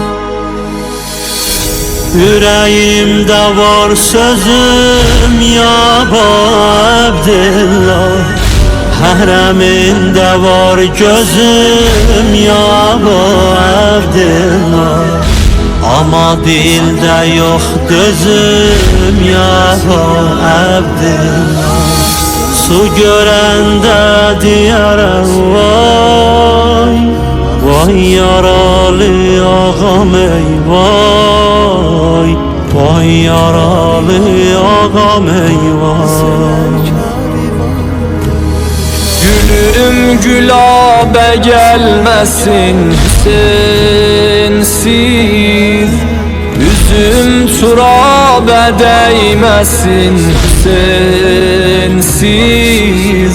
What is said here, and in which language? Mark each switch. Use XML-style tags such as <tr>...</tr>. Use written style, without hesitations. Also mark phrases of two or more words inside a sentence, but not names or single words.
<az>Yüreğimde var sözüm</az> <ar>ya Abdillah,</ar> <az>Həhrəmində var gözüm</az> <ar>ya Abdillah,</ar> <az>ama dildə yox dözüm</az> <ar>ya Abdillah.</ar> <az>Su görəndə deyərəm vay, vay yaralı ağam ey vay, vay yaralı ağam ey vay.</az> <tr>Gülüm gülabe gelmesin sensiz, üzüm turabe değmesin sensiz.</tr>